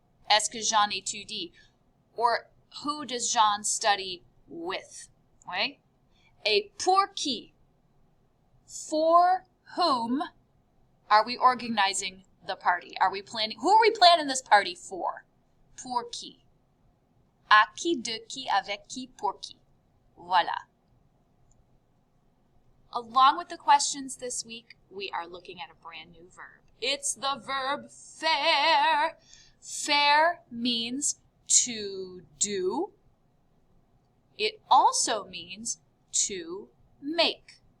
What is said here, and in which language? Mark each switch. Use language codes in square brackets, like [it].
[fr] Est-ce que Jean étudie? [en] Or who does Jean study with? Right? [fr] Et pour qui? [en] For whom are we organizing the party? Are we planning? Who are we planning this party for? [fr] Pour qui? À qui, de qui, avec qui, pour qui? Voilà. [en] Along with the questions this week, we are looking at a brand new verb. It's the verb faire. Faire means to do. It also means to make.